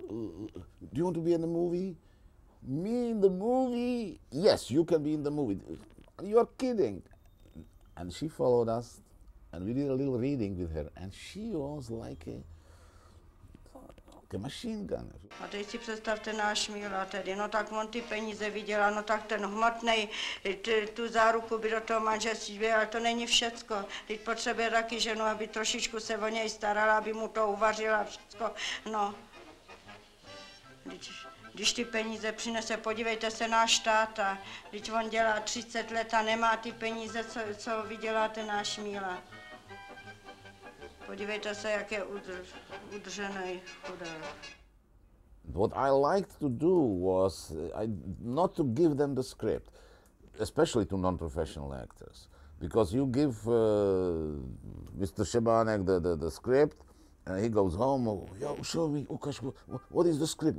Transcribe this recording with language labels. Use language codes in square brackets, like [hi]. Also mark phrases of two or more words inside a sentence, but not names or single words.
[en] Do you want to be in the movie? Me in the movie? Yes, you can be in the movie. You are kidding." And she followed us, and we did a little reading with her, and she was like a machine gun. [cs] A teď si představte náš Míla tedy, no tak on ty peníze vydělá, no tak ten hmotnej, tu záruku by do toho manželství, ale to není všecko. Teď potřebuje taky ženu, aby trošičku se o něj starala, aby mu to uvařila všecko, no. Když ty peníze přinese, podívejte se náš táta, když on dělá 30 let a nemá ty peníze, co vyděláte náš Míla. Podívejte se, jak je udržený chudák. [en] What I liked to do was not to give them the script, especially to non-professional actors, because you give Mr. Šebánek the script, and he goes home, "Yo, show me, Ukash, what is the script?